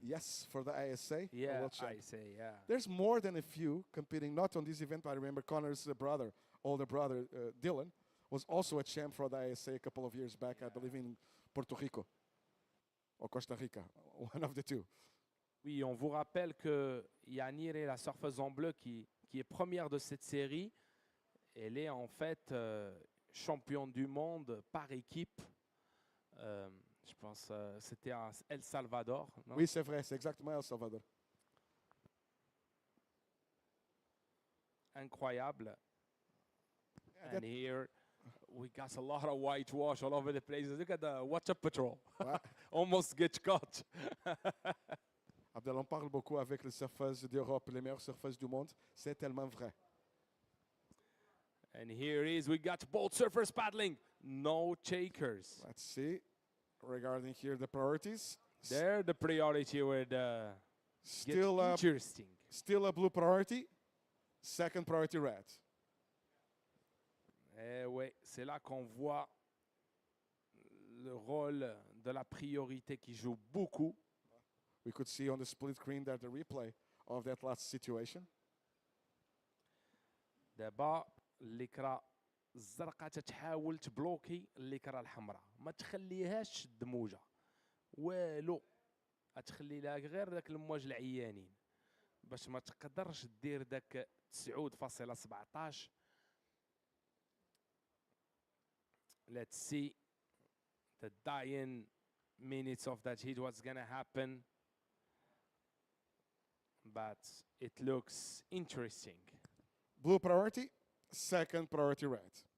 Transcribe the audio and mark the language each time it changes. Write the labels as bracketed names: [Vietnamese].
[English] Yes, for the ISA. Yeah, ISA, yeah. There's more than a few competing, not on this event. I remember Connor's brother, older brother, Dylan, was also a champ for the ISA a couple of years back, I believe in Puerto Rico or Costa Rica, one of the two. [French] Oui, on vous rappelle que Janire, la surfeuse en bleu qui est première de cette série, elle est en fait championne du monde par équipe. Je pense c'était à El Salvador, non? Oui, c'est vrai, c'est exactement El Salvador. Incroyable. [English] And here we got a lot of whitewash all over the place. Look at the watch up patrol. Almost get caught. [French] Abdel, on parle beaucoup avec les surfeuses d'Europe, les meilleures surfeuses du monde. C'est tellement vrai. [English] And here is, we got both surfers paddling. No takers. Let's see. Regarding here the priorities. There the priority would still interesting. Still a blue priority. Second priority red. [French] Eh oui, c'est là qu'on voit le rôle de la priorité qui joue beaucoup. [English] We could see on the split screen that the replay of that last situation. [Arabic] دابا الليكرا الزرقاء تتحاول تبلوكي الليكرا الحمراء، ما تخليهاش تشد موجه والو، تخلي لها غير داك المواج العيانين باش ما تقدرش دير داك 9.17. [English] Let's see the dying minutes of that heat, what's gonna happen. But it looks interesting. Blue priority, second priority red.